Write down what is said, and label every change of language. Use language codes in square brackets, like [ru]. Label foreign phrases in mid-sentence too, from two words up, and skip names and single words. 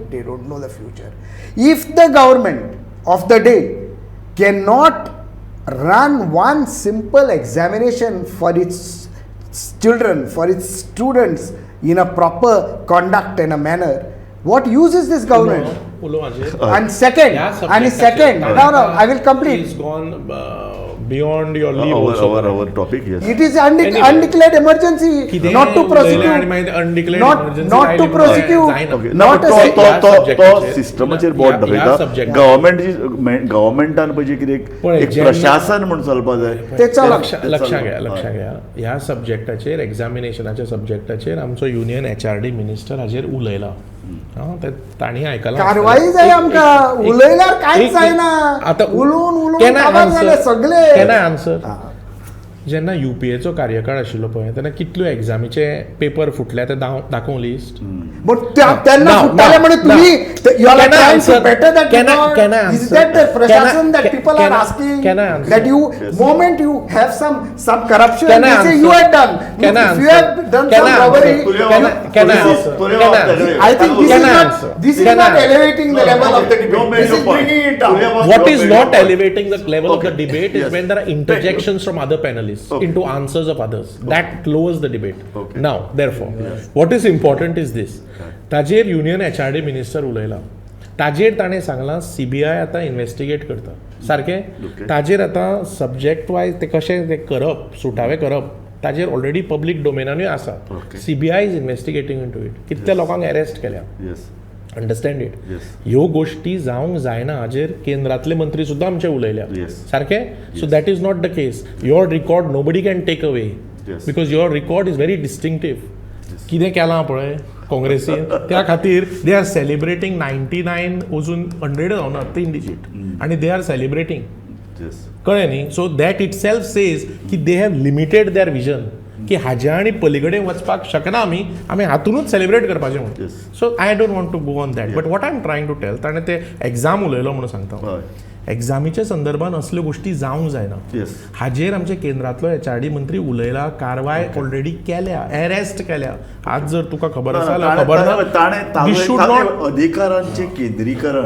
[en] They don't know the future. If the government of the day cannot run one simple examination for its children, for its students in a proper conduct and a manner, what use is this government? [kok] उलो हाजेर. [en] And second, [kok] ह्या [en] and second, [kok] subjectaचेर [en] no, I will complete. He's gone beyond your leave also. our topic, yes. It is Anyway. undeclared emergency, [kok] कितें [en] not to [kok] उलयलें आनी [en] prosecute. [kok] मागीर undeclared [en] Not- emergency not [kok] लायली [en] to [kok] म्हणून [en] prosecute. [kok] जायना. [en] ओके Not a [kok] तो ह्या तो subjectaचेर- सिस्टमाचेर ह्या- बोट ह्या दाखयता [en] subject- [kok] गव्हर्मेंटान पळय कितें पळय, एक जेन्ना- प्रशासन म्हणून चलपा जाय ते चला. लक्षात घ्या ह्या सब्जेक्टाचेर एग्जामिनेशनाच्या सब्जेक्टाचेर आमचो युनियन HRD मिनिस्टर हाजेर उलयला. ताणी आयकलां कारवाई जाय आमकां उलयल्यार कांयच जायना आतां उलोवन केन्ना काबार जाले [en] answer? [kok] सगळे केन्ना आन्सर जेन्ना UPAचो कार्यकाळ आशिल्लो पळय तेन्ना कितल्यो एग्जामीचे पेपर फुटले ते दाखोवं लिस्ट. बट तेन्ना [en] Now, [kok] फुट्टाले [en] now, [kok] म्हणे [en] now. तुम्ही you are Can I trying to answer? better that Can I- record? can I Is answer? that the prashasan Can I- that people can are I- asking can I answer? that you Yes. moment you have some corruption Can I they say answer? you had done. Can I If you answer? have done Can some I robbery answer? can Can I you- answer? Can I answer? I think this Can is I not answer? this is Can not I answer? elevating the level of the debate. This is bringing it down. What is not elevating the level of the debate is Yes. when there are interjections from other panelists Okay. into answers of others. That lowers the debate. Okay. Now, therefore, what is important is this. [kok] ताजेर युनियन HRD मिनिस्टर उलयला. ताजेर ताणें सांगलां CBI आतां इन्व्हेस्टिगेट करता. सारकें? [en] Okay. [kok] ताजेर आतां [en] subject wise [kok] ते कशें ते करप, सुटावे करप, ताजेर ऑलरेडी पब्लीक डोमेनानूय आसा. [en] Okay. CBI is investigating into it. [kok] कितल्या लोकांक अरेस्ट केल्या. [en] येस understand it. Yes. [kok] ह्यो गोष्टी जावंक जायना हाजेर केंद्रातले मंत्री सुद्दां आमचे उलयल्या. [en] Yes. सारकें? so that is not the case. Your record nobody can take away Yes. because your record is very distinctive. [kok] कितें केलां पळय काँग्रेसीन त्या खातीर [en] they are celebrating [kok] 99 अजून 100 जावनात 3 डिजीट आनी [en] they are celebrating. येस [kok] कळ्ळें न्ही. [en] so that itself says [kok] की [en] they have limited their vision [kok] की हाज्या आनी पलीकडे वचपाक शकना आमी हातूनच सेलिब्रेट करपाचें म्हणून. [en] Yes. so I don't want to go on that but what I am trying to tell [kok] ताणें ते एग्जाम उलयलो म्हणून सांगता. हय एग्जामीच्या संदर्भात असल्यो गोष्टी जावंक जायना. [en] येस [kok] हाजेर आमचे केंद्रातलो HRD मंत्री उलयला. कारवाय ऑलरेडी केल्या, अरेस्ट केल्या. आज जर तुका खबर आसा जाल्यार खबर ना. [en] we should not [kok] अधिकारांचे केंद्रीकरण